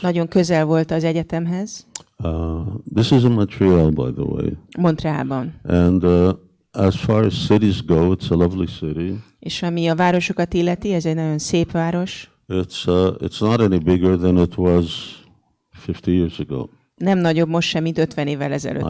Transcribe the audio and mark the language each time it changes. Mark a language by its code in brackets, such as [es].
[hu] Nagyon közel volt az egyetemhez. [en] This is in Montreal, by the way. [hu] Montrealban. [en] And as far as cities go, it's a lovely city. [hu] És ami a városokat illeti, ez egy nagyon szép város. It's not any bigger than it was 50 years ago. Nem nagyobb most sem, mint 50 évvel ezelőtt